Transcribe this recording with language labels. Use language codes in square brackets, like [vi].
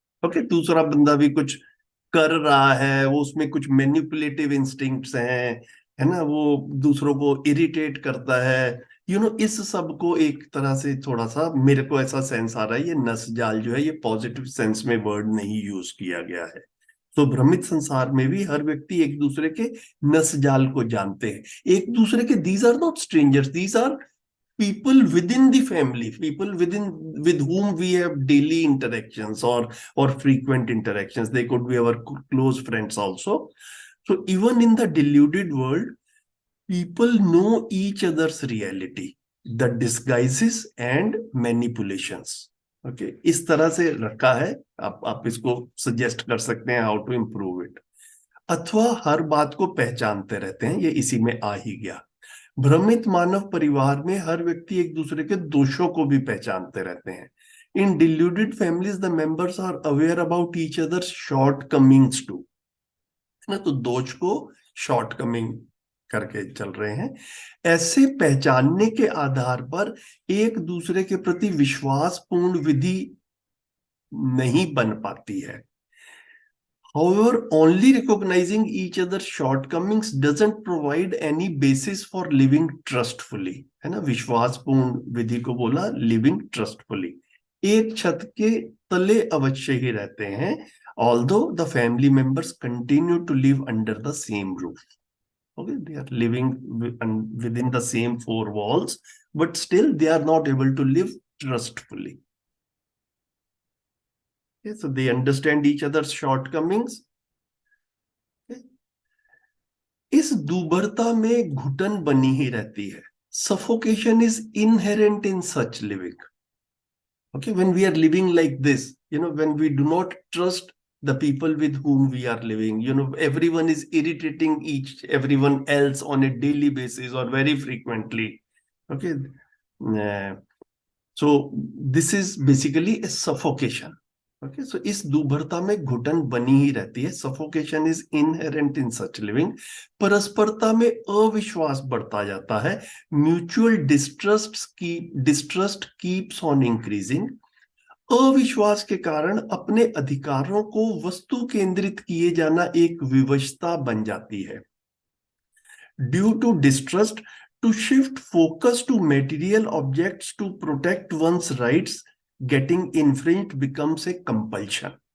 [hi] Okay, दूसरा बंदा भी कुछ कर रहा है, वो उसमें कुछ मैनिपुलेटिव इंस्टिंक्ट्स हैं, है ना, वो दूसरों को इरिटेट करता है, इस सब को एक तरह से थोड़ा सा मेरे को ऐसा सेंस आ रहा है, ये नस जाल जो है ये पॉजिटिव सेंस में वर्ड नहीं यूज किया गया है. तो भ्रमित संसार में भी हर व्यक्ति एक दूसरे के नस जाल को जानते हैं, एक दूसरे के. [en] These are not strangers, these are people within the family, people with whom we have daily interactions or frequent interactions. They could be our close friends also. So even in the deluded world, people know each other's reality, the disguises and manipulations. [hi] Okay, इस तरह से रखा है. आप इसको suggest कर सकते हैं [en] How to improve it. [hi] अथवा हर बात को पहचानते रहते हैं, ये इसी में आ ही गया. भ्रमित मानव परिवार में हर व्यक्ति एक दूसरे के दोषों को भी पहचानते रहते हैं. [en] In deluded families the members are aware about each others shortcomings too. [hi] ना, तो दोष को शॉर्टकमिंग करके चल रहे हैं. ऐसे पहचानने के आधार पर एक दूसरे के प्रति विश्वासपूर्ण विधि नहीं बन पाती है. [en] However, only recognizing each other's shortcomings doesn't provide any basis for living trustfully. [hi] है ना, विश्वासपूर्ण विधि को बोला [en] living trustfully. [hi] एक छत के तले अवश्य ही रहते हैं, [en] although the family members continue to live under the same roof. Okay, they are living within the same four walls, but still they are not able to live trustfully. Okay, so they understand each other's shortcomings. Okay. [hi] इस दुर्बलता में घुटन बनी ही रहती है. [en] Suffocation is inherent in such living. Okay, when we are living like this, when we do not trust the people with whom we are living, everyone is irritating everyone else on a daily basis or very frequently. Okay, so this is basically a suffocation. [hi] Okay, so इस दुर्बलता में घुटन बनी ही रहती है. [en] Suffocation is inherent in such living. [hi] परस्परता में अविश्वास बढ़ता जाता है. [en] Mutual distrust keeps on increasing. [hi] अविश्वास के कारण अपने अधिकारों को वस्तु केंद्रित किए जाना एक विवशता बन जाती है. [en] Due to distrust, to shift focus to material objects to protect one's rights getting infringed becomes a compulsion.